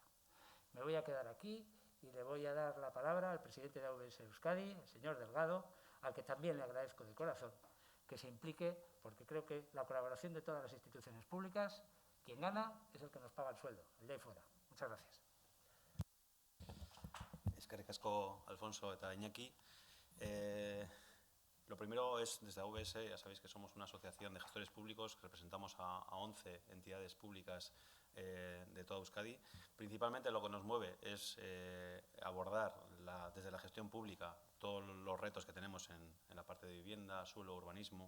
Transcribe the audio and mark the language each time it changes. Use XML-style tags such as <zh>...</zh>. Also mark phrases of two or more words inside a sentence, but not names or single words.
<es>Me voy a quedar aquí y le voy a dar la palabra al presidente de AVS Euskadi, el señor Delgado, al que también le agradezco de corazón que se implique, porque creo que la colaboración de todas las instituciones públicas, quien gana es el que nos paga el sueldo, el de ahí fuera. Muchas gracias.</es> <eu>Eskerrik asko, Alfonso eta Iñaki.</eu> <es>Lo primero es, desde AVS, ya sabéis que somos una asociación de gestores públicos que representamos a 11 entidades públicas de toda Euskadi. Principalmente lo que nos mueve es abordar desde la gestión pública todos los retos que tenemos en la parte de vivienda, suelo, urbanismo.</es>